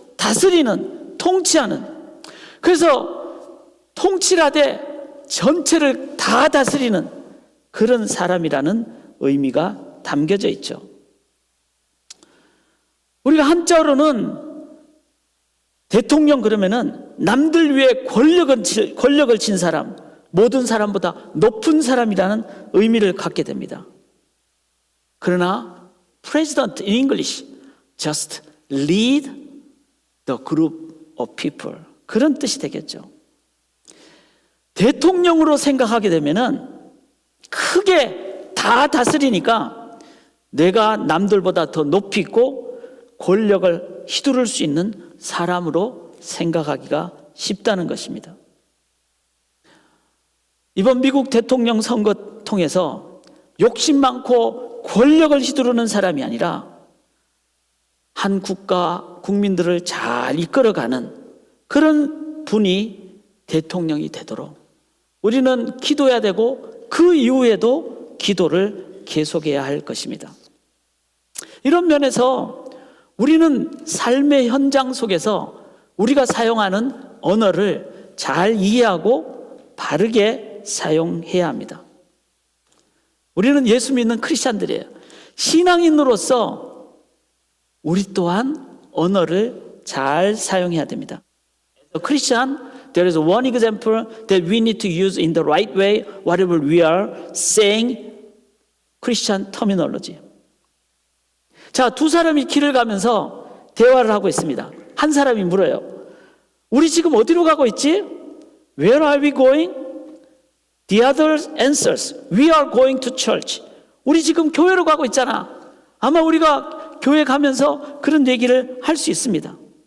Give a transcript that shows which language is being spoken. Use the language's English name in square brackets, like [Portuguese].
[Korean] 다스리는, 통치하는. 그래서 통치하되 전체를 다 다스리는 그런 사람이라는 의미가 담겨져 있죠. 우리가 한자로는 대통령 그러면은 남들 위해 권력을 진 사람, 모든 사람보다 높은 사람이라는 의미를 갖게 됩니다. 그러나 [English] President in English, just lead the group of people. [Korean] 그런 뜻이 되겠죠. 대통령으로 생각하게 되면은 크게 다 다스리니까 내가 남들보다 더 높이 있고 권력을 휘두를 수 있는 사람으로 생각하기가 쉽다는 것입니다. 이번 미국 대통령 선거 통해서 욕심 많고 권력을 휘두르는 사람이 아니라 한 국가 국민들을 잘 이끌어가는 그런 분이 대통령이 되도록 우리는 기도해야 되고 그 이후에도 기도를 계속해야 할 것입니다. 이런 면에서 우리는 삶의 현장 속에서 우리가 사용하는 언어를 잘 이해하고 바르게 사용해야 합니다. 우리는 예수 믿는 크리스찬들이에요. 신앙인으로서 우리 또한 언어를 잘 사용해야 됩니다. [English] A Christian, there is one example that we need to use in the right way whatever we are saying Christian terminology. [Korean] 자, 두 사람이 길을 가면서 대화를 하고 있습니다. 한 사람이 물어요. 우리 지금 어디로 가고 있지? [English] Where are we going? The other answers. We are going to church. [Korean] 우리 지금 교회로 가고 있잖아. 아마 우리가 교회 가면서 그런 얘기를 할 수 있습니다.